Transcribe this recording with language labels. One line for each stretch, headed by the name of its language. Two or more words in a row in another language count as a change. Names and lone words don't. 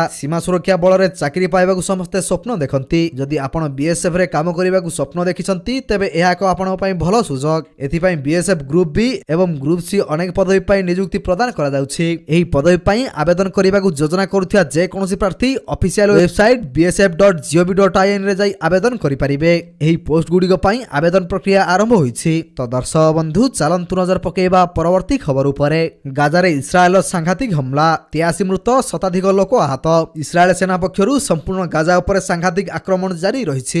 Odia: ସୀମା ସୁରକ୍ଷା ବଳରେ ଚାକିରି ପାଇବାକୁ ସମସ୍ତେ ସ୍ୱପ୍ନ ଦେଖନ୍ତି। ଯଦି ଆପଣ ବିଏସ୍ଏଫରେ କାମ କରିବାକୁ ସ୍ୱପ୍ନ ଦେଖିଛନ୍ତି ତେବେ ଏହା ଏକ ଆପଣଙ୍କ ପାଇଁ ଭଲ ସୁଯୋଗ। ଏଥିପାଇଁ ବିଏସ୍ଏଫ୍ ଗ୍ରୁପ୍ ବି ଏବଂ ଗ୍ରୁପ୍ ସି ଅନେକ ପଦବୀ ପାଇଁ ନିଯୁକ୍ତି ପ୍ରଦାନ କରାଯାଉଛି। ଏହି ପଦବୀ ପାଇଁ ଆବେଦନ କରିବାକୁ ଯୋଜନା କରୁଥିବା ଯେକୌଣସି ପ୍ରାର୍ଥୀ ଅଫିସିଆଲ ୱେବସାଇଟ୍ bsf.gov.in ରେ ଯାଇ ଆବେଦନ କରିପାରିବେ। ଏହି ପୋଷ୍ଟ ଗୁଡ଼ିକ ପାଇଁ ଆବେଦନ ପ୍ରକ୍ରିୟା ଆରମ୍ଭ ହୋଇଛି। ତ ଦର୍ଶକ ବନ୍ଧୁ ଚାଲନ୍ତୁ ନଜର ପକାଇବା ପରବର୍ତ୍ତୀ ଖବର ଉପରେ। ଗାଜାରେ ଇସ୍ରାଏଲର ସାଂଘାତିକ ହମଲା। 83 ମୃତ, ଶତାଧିକ ଲୋକ ଆହତ। ଇସ୍ରାଏଲ ସେନା ପକ୍ଷରୁ ସମ୍ପୂର୍ଣ୍ଣ ଗାଜା ଉପରେ ସାଂଘାତିକ ଆକ୍ରମଣ ଜାରି ରହିଛି।